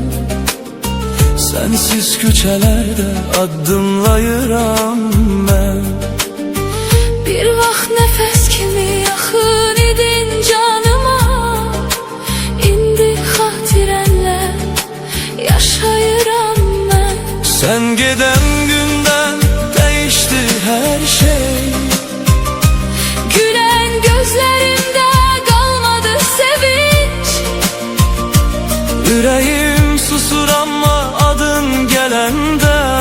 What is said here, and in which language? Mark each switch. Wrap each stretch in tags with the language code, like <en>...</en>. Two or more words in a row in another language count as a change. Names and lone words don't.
<az>sensiz küçelerde adımlayıram ben. Bir vaxt nefes kimi yaxın idin canıma, indi xatirənlə yaşayıram mən.</az> <tr>Sen giden günden değişti her şey. Gülen gözlerimde kalmadı sevinç. Yüreğim susur ama adın gelende,</tr>